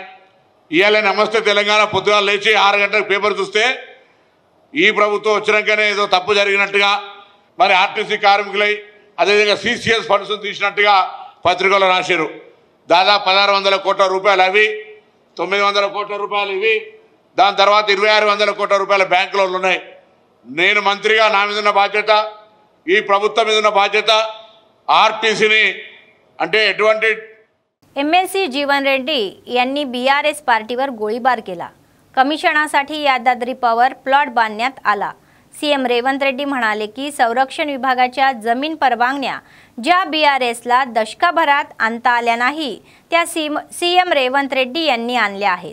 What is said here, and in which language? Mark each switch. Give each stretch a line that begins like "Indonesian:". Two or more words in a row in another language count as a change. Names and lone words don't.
Telugu: ఇవాళ నమస్తే తెలంగాణ పొద్దుగా లేచి 6 గంటలకు పేపర్ చూస్తే ఈ ప్రభుత్వం వచ్చినాకనే ఏదో తప్పు జరిగినట్టుగా, మరి ఆర్టీసీ కార్మికులై అదేవిధంగా సిసిఎస్ ఫండ్స్ తీసినట్టుగా పత్రికలో రాశారు. దాదాపు 1600 కోట్ల రూపాయలు అవి, 900 కోట్ల రూపాయలు ఇవి, దాని తర్వాత 2600 కోట్ల రూపాయల బ్యాంకులో ఉన్నాయి. నేను మంత్రిగా నా మీద ఉన్న బాధ్యత, ఈ ప్రభుత్వం మీద ఉన్న బాధ్యత ఆర్టీసీని అంటే ఎటువంటి
Marathi: एमएलसी जीवन रेड्डी यांनी बीआरएस पार्टीवर गोळीबार केला. कमिशनासाठी यादाद्री पॉवर प्लॉट बांधण्यात आला. सीएम रेवंत रेड्डी म्हणाले की संरक्षण विभागाच्या जमीन परवानग्या ज्या बीआरएसला दशकाभरात आणता आल्या नाही त्या सीएम रेवंत रेड्डी यांनी आणल्या आहेत.